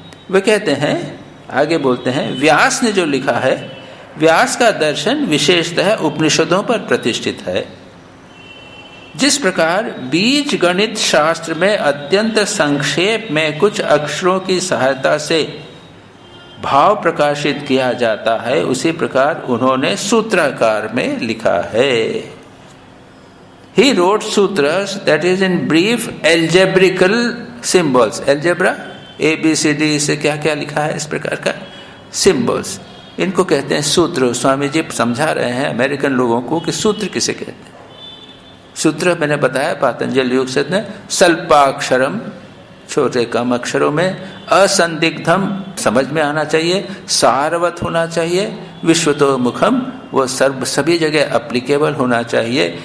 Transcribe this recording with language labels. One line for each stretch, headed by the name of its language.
Hindi: वे कहते हैं, आगे बोलते हैं, व्यास ने जो लिखा है, व्यास का दर्शन विशेषतः उपनिषदों पर प्रतिष्ठित है। जिस प्रकार बीज गणित शास्त्र में अत्यंत संक्षेप में कुछ अक्षरों की सहायता से भाव प्रकाशित किया जाता है, उसी प्रकार उन्होंने सूत्राकार में लिखा है।
English: He wrote sutras, that is in brief algebraical symbols.
Hindi: Algebra, ABCD से क्या क्या लिखा है इस प्रकार का सिंबल्स, इनको कहते हैं सूत्र। स्वामी जी समझा रहे हैं अमेरिकन लोगों को कि सूत्र किसे कहते हैं। सूत्र मैंने बताया पातंजलि योग से स्वल्पाक्षरम, छोटे कम अक्षरों में, असंदिग्धम समझ में आना चाहिए, सारवत होना चाहिए, विश्वतोमुखम वो सभी जगह अप्लीकेबल होना चाहिए।